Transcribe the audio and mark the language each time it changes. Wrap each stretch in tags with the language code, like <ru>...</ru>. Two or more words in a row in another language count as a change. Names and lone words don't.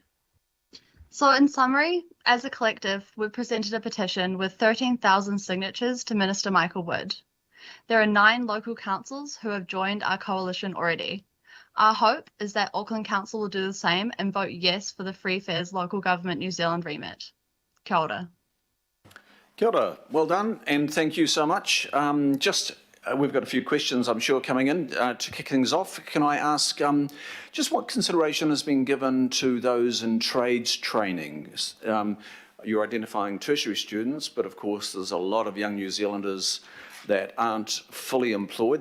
<en>So in summary, as a collective, we've presented a petition with 13,000 signatures to Minister Michael Wood. There are 9 local councils who have joined our coalition already. Our hope is that Auckland Council will do the same and vote yes for the Free Fares Local Government New Zealand remit.</en> <mi>Kia ora. Kia ora.</mi> <en>Well done, and thank you so much. We've got a few questions, I'm sure, coming in. To kick things off, can I ask just what consideration has been given to those in trades training? You're identifying tertiary students, but of course there's a lot of young New Zealanders that aren't fully employed.</en>